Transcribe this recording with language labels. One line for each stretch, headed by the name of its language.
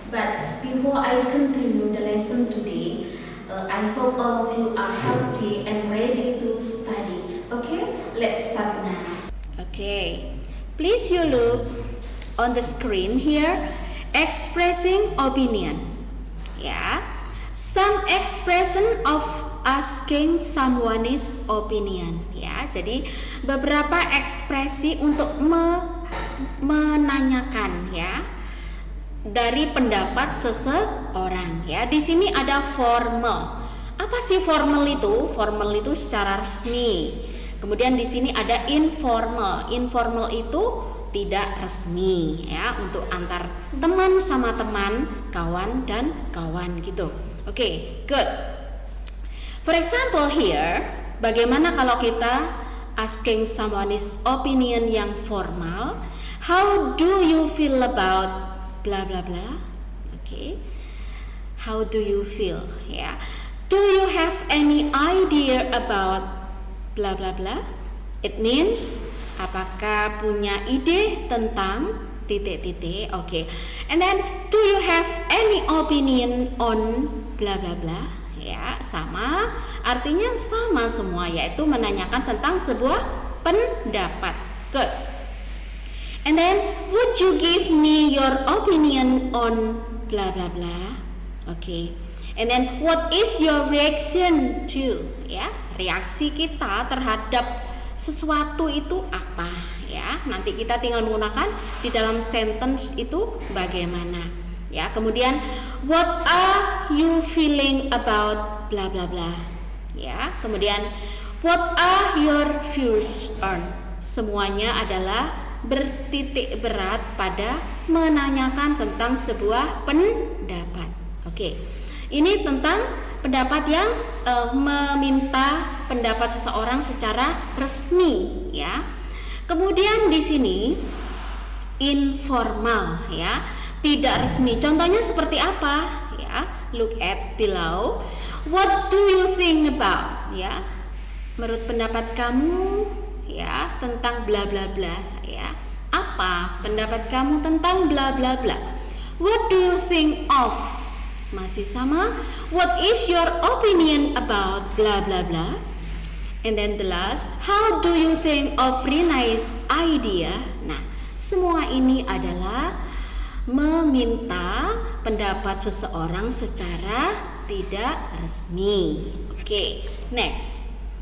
English: But before I continue the lesson today, I hope all of you are healthy and ready to study. Okay, let's start now. Okay, please you look on the screen here, expressing opinion. Yeah, some expression of asking someone is opinion.
Indonesian: Ya, jadi beberapa ekspresi untuk menanyakan ya dari pendapat seseorang ya. Di sini ada formal. Apa sih formal itu? Formal itu secara resmi. Kemudian di sini ada informal. Informal itu tidak resmi ya, untuk antar teman sama teman, kawan dan kawan gitu.
English: Oke, good. For example here,
Indonesian: bagaimana kalau kita
English: asking someone's opinion yang formal? How do you feel about blah blah blah? Okay. How do you feel? Ya. Yeah. Do you have any idea about blah blah blah? It means
Indonesian: apakah punya ide tentang titik-titik? Okay.
English: And then do you have any opinion on blah blah blah?
Indonesian: Ya, sama. Artinya sama semua, yaitu menanyakan tentang sebuah pendapat.
English: Good. And then, would you give me your opinion on blah blah blah? Okay. And then, what is your reaction to?
Indonesian: Ya, reaksi kita terhadap sesuatu itu apa? Ya, nanti kita tinggal menggunakan di dalam sentence itu bagaimana. Ya, kemudian,
English: what are you feeling about blah blah blah?
Indonesian: Ya, kemudian,
English: what are your views on?
Indonesian: Semuanya adalah bertitik berat pada menanyakan tentang sebuah pendapat. Oke, ini tentang pendapat yang meminta pendapat seseorang secara resmi, ya. Kemudian di sini informal, ya, tidak resmi. Contohnya seperti apa? Ya,
English: look at below. What do you think about?
Indonesian: Ya, menurut pendapat kamu, ya, tentang bla bla bla, ya. Apa pendapat kamu tentang bla bla bla?
English: What do you think of?
Indonesian: Masih sama.
English: What is your opinion about bla bla bla? And then the last, how do you think of Rinai's idea?
Indonesian: Nah, semua ini adalah meminta pendapat seseorang secara tidak resmi. Oke, next.